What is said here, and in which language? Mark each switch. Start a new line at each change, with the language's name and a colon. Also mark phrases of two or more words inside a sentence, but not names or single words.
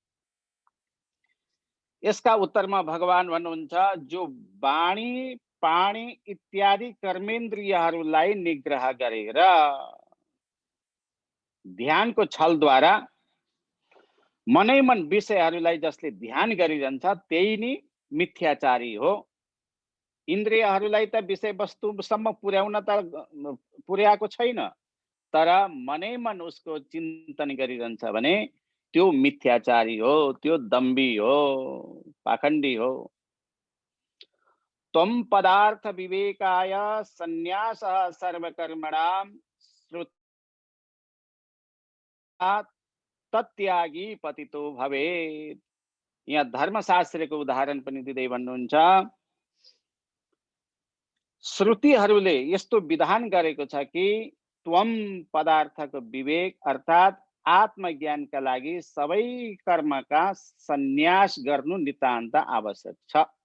Nepali: यसका उत्तरमा भगवान भन्नुहुन्छ, जो वाणी पाणी इत्यादि कर्मेन्द्रियहरूलाई निग्रह गरेर ध्यानको छलद्वारा मनै मन विषयहरूलाई जसले ध्यान गरिरहन्छ त्यही नै मिथ्याचारी हो। इन्द्रियहरूलाई त विषयवस्तुसम्म पुर्याउन त पुर्याएको छैन, तर मनै मन उसको चिन्तन गरिरहन्छ भने त्यो मिथ्याचारी हो, त्यो दम्भी हो, पाखण्डी हो।
Sanskrit: त्वं पदार्थ विवेकाय संन्यासः सर्वकर्मणां श्रुत्वा तत्यागी पतितो भवेत्।
Nepali: यहाँ धर्मशास्त्रको उदाहरण पनि दिँदै भन्नुहुन्छ, श्रुतिहरूले यस्तो विधान गरेको छ कि त्वम पदार्थको विवेक अर्थात् आत्मज्ञानका लागि सबै कर्मका सन्यास गर्नु नितान्त आवश्यक छ।